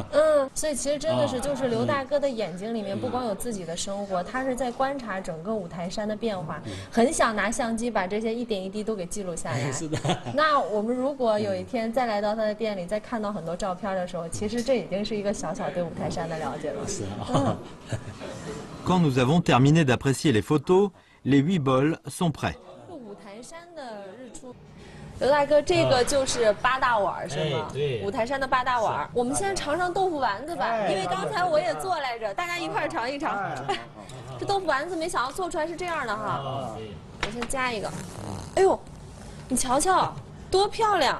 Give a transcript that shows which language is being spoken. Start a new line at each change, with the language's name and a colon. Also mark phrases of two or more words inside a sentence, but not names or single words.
Chinese: 所以其实真的是就是刘大哥的眼睛里面不光有自己的生活，他是在观察整个五台山的变化，很想拿相机把这些一点一滴都给记录下来。是的。那我们如果有一天再来到他的店里，再看到很多照片的时候，其实这已经是一个小小对五台山的了解了。是啊。
French: Quand nous avons terminé d'apprécier les photos, les 8 bols sont prêts.
Chinese: 五台山的日出。刘大哥，这个就是八大碗是吗？对，五台山的八大碗。我们先尝尝豆腐丸子吧，因为刚才我也做来着，大家一块儿尝一尝。这豆腐丸子没想到做出来是这样的哈。我先加一个。哎呦，你瞧瞧，多漂亮！